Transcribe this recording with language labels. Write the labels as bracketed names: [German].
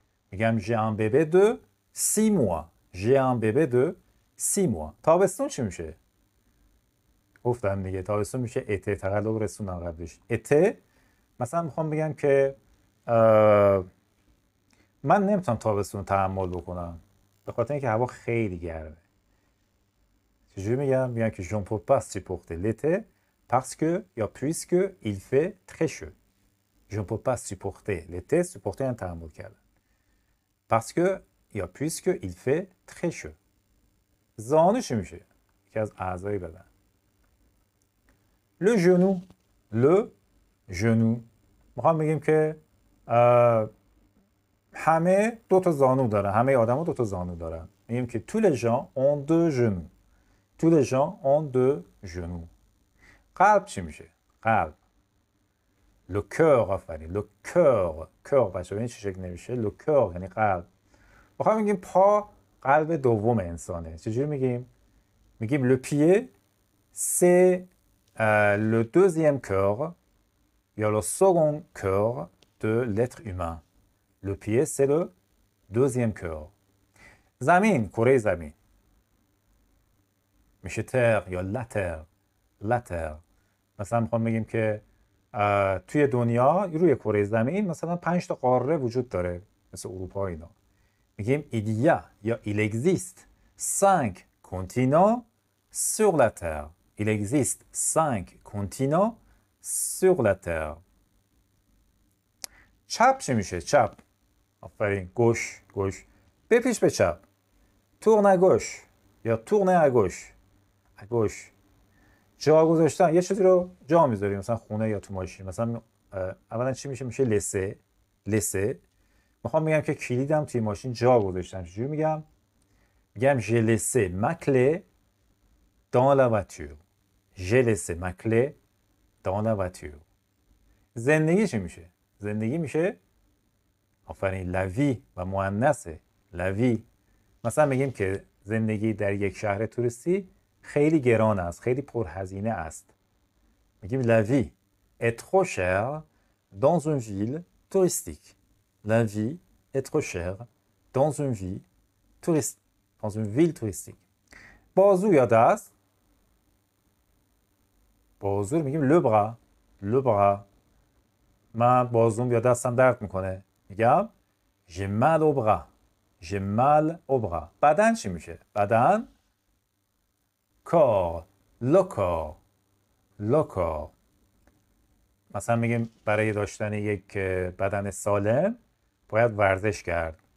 [French] میگم j'ai un bébé de 6 mois. j'ai un bébé de 6 mois. [Persian] تابستون چی میشه؟ گفتم دیگه تابستون میشه اته. تقلب رسوندم قبلش. اته. مثلا میخوام بگم که من نمیتونم تابستون تحمل بکنم به خاطر اینکه هوا خیلی گرمه. چجوری میگم؟ میگم که [French] je ne peux pas supporter l'été parce que یا puisque il fait très chaud. je ne peux pas supporter l'été. [Persian] supporter یعنی تحمل کردن. [French] parce que یا puisque il fait très chaud. [Persian] زانو چی میشه؟ یکی از اعضای بدن. le genou. میخوام بگیم که همه دو تا زانو دارن، همه آدما دو تا زانو دارن. [French] میگیم که tous les gens ont deux genoux. tous les gens ont deux genoux. [Persian] قلب چی میشه؟ قلب le cœur آفرین le cœur cœur بچه ببینید چه شکل نمیشه le cœur یعنی قلب. میخوام بگیم پا قلب دوم انسانه. چجوری میگیم؟ میگیم [French] le pied c'est le deuxième cœur یا le second cœur de l'être humain. Le pied c'est le deuxième cœur. [Persian] زمین کره زمین میشه تر یا لاتر لاتر. مثلا میخوام بگیم که توی دنیا روی کره زمین مثلا 5 تا قاره وجود داره مثل اروپا اینا. [French] میگیم il y a یا il existe 5 continents sur la terre. Il existe 5 continents sur la terre. [Persian] چپ چی میشه؟ چپ آفرین گوش گوش بپیش به چپ [French] tourne à gauche [Persian] یا tourne à gauche à gauche. جا گذاشتن یه چیزی رو جا میذاریم مثلا خونه یا تو ماشین. مثلا اولا چی میشه؟ میشه لسه لسه. میخوام بگم که کلیدم توی ماشین جا گذاشتم. چجوری میگم؟ میگم [French] j'ai laissé ma clé dans la voiture. j'ai laissé ma clé dans la voiture. [Persian] زندگی چی میشه؟ زندگی میشه آفرین la vie و مؤنثه la vie. مثلا میگیم که زندگی در یک شهر توریستی خیلی گران است، خیلی پرهزینه است. [French] میگیم la vie est trop chère dans une ville touristique. La vie est trop chère dans une ville touristique. Dans une ville touristique. [Persian] بازو یا دست؟ بازو رو میگیم le bras. [French] le bras. [Persian] من بازوم یا دستم درد میکنه. [French] میگم j'ai mal au bras. j'ai mal au bras. [Persian] بدن چی میشه؟ بدن corps. [French] le corps. le corps. [Persian] مثلا میگیم برای داشتن یک بدن سالم باید ورزش کرد.